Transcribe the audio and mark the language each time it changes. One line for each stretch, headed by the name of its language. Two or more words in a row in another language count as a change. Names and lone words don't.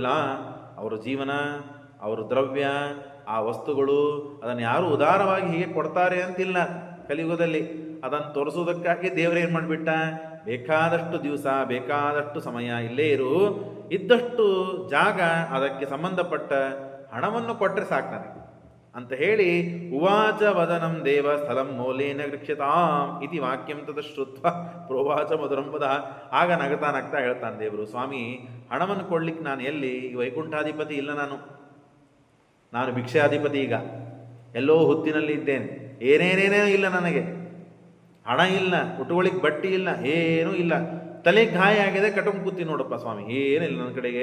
Kannada: ಅವರ ಜೀವನ, ಅವರ ದ್ರವ್ಯ, ಆ ವಸ್ತುಗಳು, ಅದನ್ನು ಯಾರು ಉದಾರವಾಗಿ ಹೀಗೆ ಕೊಡ್ತಾರೆ ಅಂತಿಲ್ಲ ಕಲಿಯುಗದಲ್ಲಿ. ಅದನ್ನು ತೋರಿಸೋದಕ್ಕಾಗಿ ದೇವರೇನು ಮಾಡಿಬಿಟ್ಟ, ಬೇಕಾದಷ್ಟು ದಿವಸ, ಬೇಕಾದಷ್ಟು ಸಮಯ ಇಲ್ಲೇ ಇರು, ಇದ್ದಷ್ಟು ಜಾಗ, ಅದಕ್ಕೆ ಸಂಬಂಧಪಟ್ಟ ಹಣವನ್ನು ಕೊಟ್ಟರೆ ಸಾಕು ನನಗೆ ಅಂತ ಹೇಳಿ
Sanskrit: ಉವಾಚ ವದನಂ ದೇವ ಸ್ಥಳಂ ಮೌಲೇನ ಗೃಕ್ಷ್ಯತಾಂ ಇತಿ ವಾಕ್ಯಂ ತದ ಶ್ರುತ್ವ ಪ್ರೋವಾಚ ಮಧುರಂಪದ.
Kannada: ಆಗ ನಗ್ತಾ ನಗ್ತಾ ಹೇಳ್ತಾನೆ ದೇವರು, ಸ್ವಾಮಿ ಹಣವನ್ನು ಕೊಡ್ಲಿಕ್ಕೆ ನಾನು ಎಲ್ಲಿ, ವೈಕುಂಠಾಧಿಪತಿ ಇಲ್ಲ, ನಾನು ಭಿಕ್ಷಾಧಿಪತಿ. ಈಗ ಎಲ್ಲೋ ಹುತ್ತಿನಲ್ಲಿ ಇದ್ದೇನೆ, ಏನೇನೇನೇ ಇಲ್ಲ ನನಗೆ, ಹಣ ಇಲ್ಲ, ಉಟ್ಕೊಳ್ಳಿಕ್ಕೆ ಬಟ್ಟೆ ಇಲ್ಲ, ಏನೂ ಇಲ್ಲ, ತಲೆ ಗಾಯ ಆಗಿದೆ, ಕಟುಂಬ ಕೂತಿ ನೋಡಪ್ಪ ಸ್ವಾಮಿ, ಏನಿಲ್ಲ ನನ್ನ ಕಡೆಗೆ.